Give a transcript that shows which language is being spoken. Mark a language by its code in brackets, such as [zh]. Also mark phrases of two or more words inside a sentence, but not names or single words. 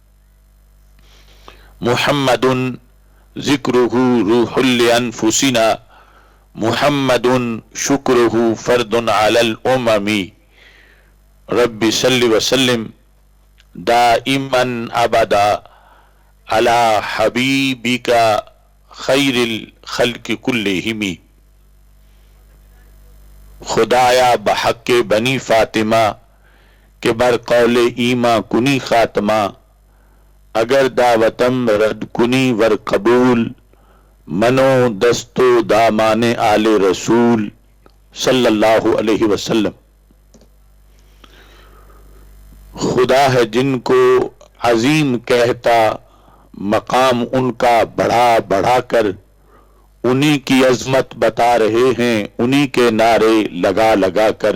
[ar] محمد ذكره روح لأنفسنا محمد شكره فرد على الأمم رب صل وسلم دائما أبدا على حبيبك خير الخلق كلهم [fa] خدایا بحق بنی فاطمہ کہ بر قول ایما کنی خاتمہ اگر دعوتم رد کنی ور قبول منو دستو دامان آل رسول [ar] صلی اللہ علیہ وسلم. [ur] خدا ہے جن کو عظیم کہتا مقام ان کا بڑھا بڑھا کر انہی کی عظمت بتا رہے ہیں انہی کے نعرے لگا لگا کر.